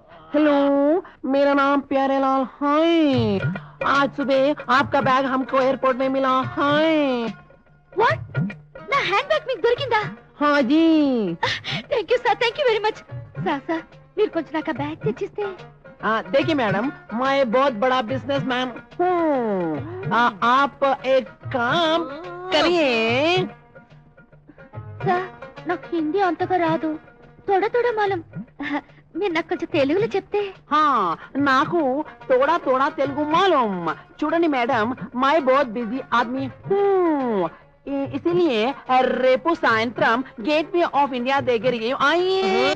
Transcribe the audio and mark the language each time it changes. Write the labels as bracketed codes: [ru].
[hi] hello मेरा नाम प्यारेलाल है आज सुबह आपका बैग हमको एयरपोर्ट में मिला है [en] what [te] నా హ్యాండ్ బ్యాగ్ మీకు దొరికిందా [hi] हाँ जी [te] thank you very much sir మీరు కొంచెం నాకు ఆ బ్యాగ్ తెచ్చిస్తే [hi] देखिए मैडम मैं बहुत बड़ा बिजनेसमैन हूँ आप एक काम करिए [te] సార్ నాకు హిందీ అంతగా రాదు [hi] తోడ మాలం [te] మీరు నాకు కొంచెం తెలుగులో చెప్తే [hi] हाँ [te] నాకు [hi] थोड़ा थोड़ा तेलुगु मालूम [te] చూడండి మేడం [hi] मैं बहुत बिजी आदमी हूँ इसीलिए [te] రేపు సాయంత్రం గేట్ వే ఆఫ్ ఇండియా దగ్గరికి [hi] आइए